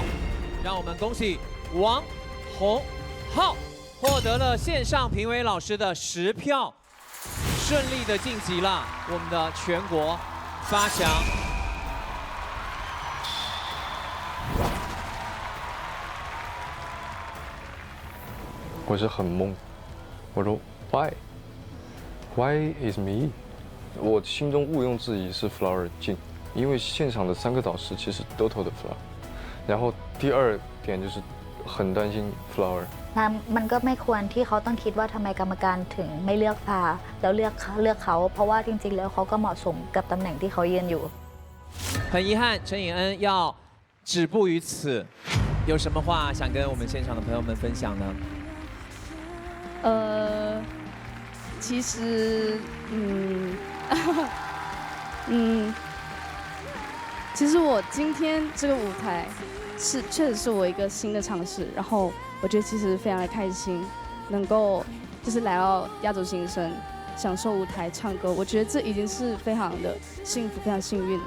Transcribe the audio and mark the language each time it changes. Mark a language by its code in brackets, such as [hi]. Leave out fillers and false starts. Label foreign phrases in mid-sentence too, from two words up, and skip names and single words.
[zh] 让我们恭喜王洪浩获得了线上评委老师的10票，顺利的晋级了我们的全国8强。我是很懵，我说 [en] Why is me？ [zh] 我心中毋庸置疑是 Flower 进，因为现场的3个导师其实都投的 Flower。然后第二点就是很担心 Flower。 [th] มันก็ไม่ควรที่เขาต้องคิดว่าทำไมกรรมการถึงไม่เลือกพาแล้วเลือกเขาเพราะว่าจริงๆแล้วเขาก็เหมาะสมกับตำแหน่งที่เขายืนอยู่ [zh] 很遗憾，陈颖恩要止步于此。有什么话想跟我们现场的朋友们分享呢？其实，其实我今天这个舞台确实是我一个新的尝试，然后我觉得其实非常的开心，能够就是来到亚洲新声，享受舞台唱歌，我觉得这已经是非常的幸福，非常幸运了。